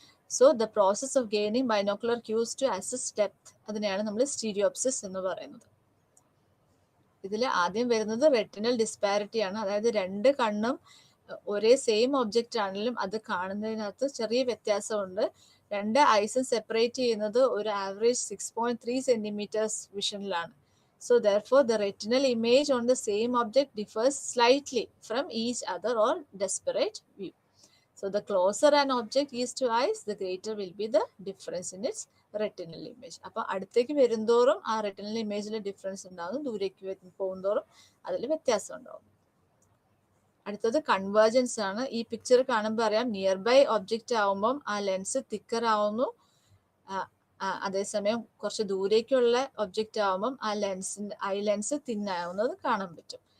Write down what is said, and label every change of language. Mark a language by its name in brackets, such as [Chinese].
[English] so the process of gaining binocular cues to assess depth, [Malayalam] അതിനെയാണ് നമ്മൾ സ്റ്റീരിയോപ്സിസ് എന്ന് പറയുന്നത്. ഇതിൽ ആദ്യം വരുന്നത് റെറ്റിനൽ ഡിസ്പാരിറ്റി ആണ്. അതായത് രണ്ട് കണ്ണും ഒരേ സെയിം ഒബ്ജക്റ്റ് ആണെങ്കിലും അത് കാണുന്നതിനകത്ത് ചെറിയ വ്യത്യാസമുണ്ട്. രണ്ട് ഐസും സെപ്പറേറ്റ് ചെയ്യുന്നത് ഒരു average 6.3 centimetres വിഷനിലാണ്. [English] So therefore, the retinal image on the same object differs slightly from each other or disparate view. So the closer an object is to eyes, the greater will be the difference in its retinal image. [Malayalam] അപ്പോൾ അടുത്തേക്ക് വരുന്തോറും ആ retinal ഇമേജിൽ difference ഉണ്ടാകും, ദൂരേക്ക് പോകുന്തോറും അതിൽ വ്യത്യാസം ഉണ്ടാകും. അടുത്തത് കൺവേർജൻസ് ആണ്. ഈ പിക്ചർ കാണുമ്പോൾ അറിയാം, നിയർ ബൈ ഒബ്ജക്റ്റ് ആവുമ്പം ആ ലെൻസ് തിക്കർ ആവുന്നു, അതേസമയം കുറച്ച് ദൂരേക്കുള്ള ഒബ്ജക്റ്റ് ആവുമ്പം ആ ഐ ലെൻസ് തിന്നാവുന്നത് കാണാൻ പറ്റും.